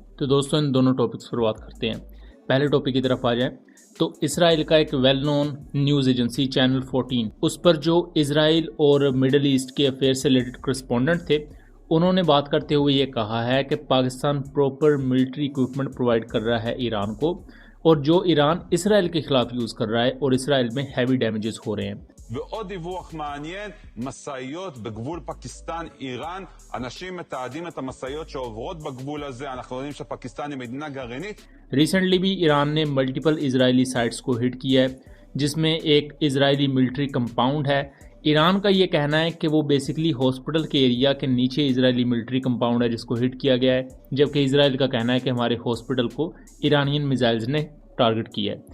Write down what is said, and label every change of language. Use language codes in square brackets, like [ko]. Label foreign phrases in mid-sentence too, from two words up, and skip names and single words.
[hi] तो दोस्तों, इन दोनों टॉपिक्स पर बात करते हैं। पहले टॉपिक की तरफ आ जाएं तो इसराइल का एक [en] well known news agency [hi] चैनल 14, उस पर जो इसराइल और मिडल ईस्ट के अफेयर से [en] related correspondent [hi] थे, उन्होंने बात करते हुए ये कहा है कि पाकिस्तान [en] proper military equipment provide [hi] कर रहा है ईरान को, और जो ईरान इसराइल के खिलाफ यूज़ कर रहा है और इसराइल में [en] heavy damages [hi] हो रहे हैं। [he] ועוד דיווח מעניין, משאיות בגבול פקיסטן-איראן, אנשים מתעדים את המשאיות שעוברות בגבול הזה, אנחנו יודעים שפקיסטן היא מדינה גרעינית। [hi] रिसेंटली भी ईरान ने [en] multiple Israeli sites [hi] को हिट किया है, जिसमें एक इजरायली [en] military compound [hi] है। ईरान का ये कहना है कि वो [en] basically hospital [hi] के एरिया के नीचे [en] Israeli military compound [hi] है जिसको हिट किया गया है, जबकि इसराइल का कहना है कि हमारे हॉस्पिटल को [en] Iranian missiles [hi] ने टारगेट किया है।